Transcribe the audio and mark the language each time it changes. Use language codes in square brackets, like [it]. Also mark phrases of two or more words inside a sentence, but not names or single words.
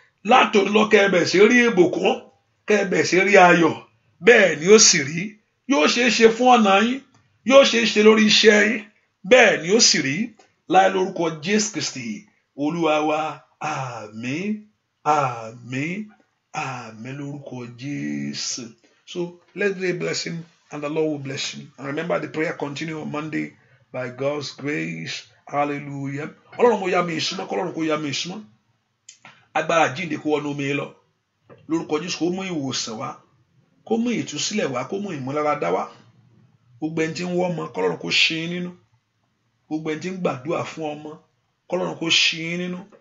[yo] Látòní lọ, kẹ́ ẹ bẹ̀ sí rí ìbùkún, kẹ́ ẹ bẹ̀ sí rí ayọ̀. Bẹ́ẹ̀ ni ó sì rí. Yóò ṣeé ṣe fún ọ̀nà yín, yóò ṣeé ṣe lórí iṣẹ́ yín. Bẹ́ẹ̀ ni ó sì rí. Láì lórúkọ Jésù Kristi, Olúwa wa. Àmín. Àmín. Àmín lórúkọ Jésù. [en] So let's be a blessing and the Lord will bless you. And remember the prayer continue on Monday by God's grace. Hallelujah. [yo] Ọlọ́run mo ya mi ìsúnmọ́, kọ́lọ́run kó ya mi ìsúnmọ́. Agbára àjíǹde kó wọnú mi lọ. Lórúkọ Jésù kó mú ìwòsàn wá, kó mú ìtúsílẹ̀ wá, kó mú ìmúláradá wá. Gbogbo ẹni tí ń wọ́ ọmọ, kọ́lọ́run kó ṣí yín nínú. Gbogbo ẹni tí ń gbàdúrà fún ọmọ, kọ́lọ́run kó ṣí yín nínú.